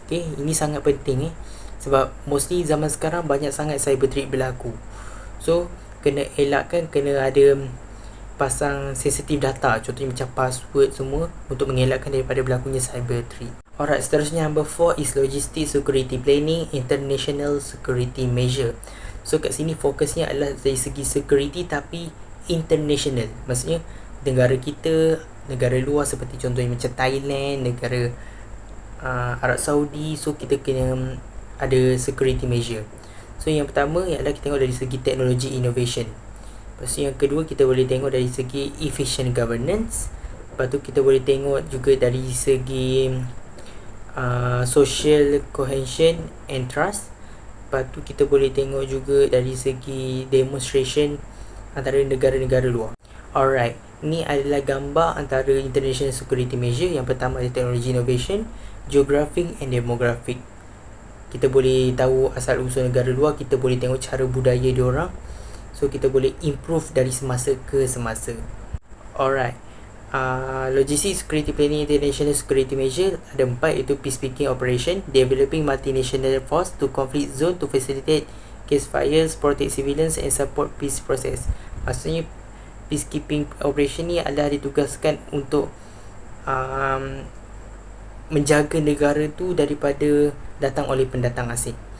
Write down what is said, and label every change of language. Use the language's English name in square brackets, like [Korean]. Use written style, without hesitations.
[Malay] Okay, ini sangat penting sebab mostly zaman sekarang banyak sangat cyber threat berlaku. So kena elakkan, kena ada pasang sensitive data, contohnya macam password semua, untuk mengelakkan daripada berlakunya cyber threat. [English] Alright, seterusnya number 4 is logistic security planning, international security measure. [Malay] So kat sini fokusnya adalah dari segi security tapi international. Maksudnya negara kita, negara luar seperti contohnya macam Thailand, negara Arab Saudi. So kita kena ada security measure. So yang pertama ialah kita tengok dari segi teknologi innovation. Lepas tu yang kedua kita boleh tengok dari segi efficient governance. Lepas tu kita boleh tengok juga dari segi social cohesion and trust. Lepas tu kita boleh tengok juga dari segi demonstration antara negara-negara luar. Alright, ni adalah gambar antara international security measure. Yang pertama adalah [English] technology innovation, geographic and demographic. [Malay] Kita boleh tahu asal usul negara luar, kita boleh tengok cara budaya diorang. So kita boleh improve dari semasa ke semasa. [English] Alright, logistic security planning, international security measure [Malay] ada 4, iaitu [English] peacekeeping operation, developing multinational force to conflict zone to facilitate case fires, protect civilians and support peace process. [Malay] Maksudnya peacekeeping operation ni adalah ditugaskan untuk menjaga negara tu daripada datang oleh pendatang asing.